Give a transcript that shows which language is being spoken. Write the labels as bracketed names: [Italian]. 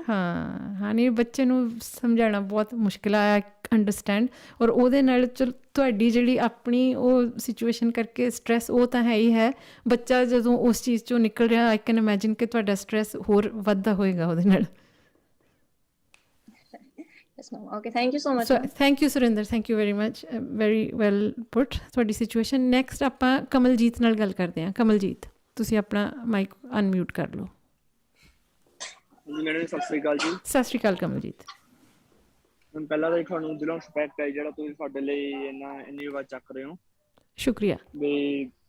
[Punjabi] ਹਾਂ ਨਹੀਂ, ਬੱਚੇ ਨੂੰ ਸਮਝਾਉਣਾ ਬਹੁਤ ਮੁਸ਼ਕਿਲ ਆ ਅੰਡਰਸਟੈਂਡ। ਔਰ ਉਹਦੇ ਨਾਲ ਤੁਹਾਡੀ ਜਿਹੜੀ ਆਪਣੀ ਉਹ ਸਿਚੁਏਸ਼ਨ ਕਰਕੇ ਸਟਰੈਸ ਉਹ ਤਾਂ ਹੈ ਹੀ ਹੈ, ਬੱਚਾ ਜਦੋਂ ਉਸ ਚੀਜ਼ 'ਚੋਂ ਨਿਕਲ ਰਿਹਾ, [English] I can imagine [Punjabi] ਕਿ ਤੁਹਾਡਾ ਸਟਰੈਸ ਹੋਰ ਵੱਧਦਾ ਹੋਏਗਾ ਉਹਦੇ ਨਾਲ। [English] Okay, thank you so much. Thank you Surinder, thank you very much, very well put [Punjabi] ਤੁਹਾਡੀ ਸਿਚੁਏਸ਼ਨ। ਨੈਕਸਟ ਆਪਾਂ ਕਮਲਜੀਤ ਨਾਲ ਗੱਲ ਕਰਦੇ ਹਾਂ। ਕਮਲਜੀਤ, ਤੁਸੀਂ ਆਪਣਾ ਮਾਈਕ ਅਨਮਿਊਟ ਕਰ ਲਓ। ਮੈਡਮ ਸਤਿ ਸ੍ਰੀ ਅਕਾਲ ਜੀ। ਸਤਿ ਸ੍ਰੀ ਅਕਾਲ ਕਮਲਜੀਤ। ਪਹਿਲਾਂ ਤਾਂ ਤੁਹਾਨੂੰ ਦਿਲੋਂ ਰਿਸਪੈਕਟ ਹੈ ਜਿਹੜਾ ਤੁਸੀਂ ਸਾਡੇ ਲਈ ਇੰਨੀ ਆਵਾਜ਼ ਚੱਕ ਰਹੇ ਹੋ। ਸ਼ੁਕਰੀਆ। ਵੀ